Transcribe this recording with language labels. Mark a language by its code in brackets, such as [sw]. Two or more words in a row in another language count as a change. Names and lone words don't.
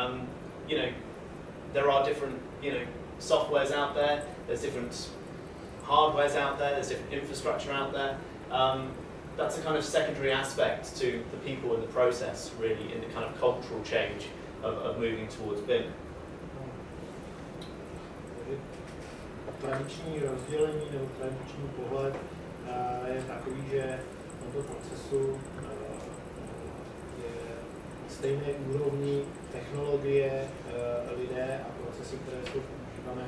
[en] There are different softwares out there. There's different hardwares out there. There's different infrastructure out there. That's a kind of secondary aspect to the people in the process, really, in the kind of cultural change of moving towards BIM. [cs] Tradiční rozdělení nebo tradiční pohled je takový, že v tomto procesu je na stejné úrovni technologie, lidé a procesy, které jsou používané.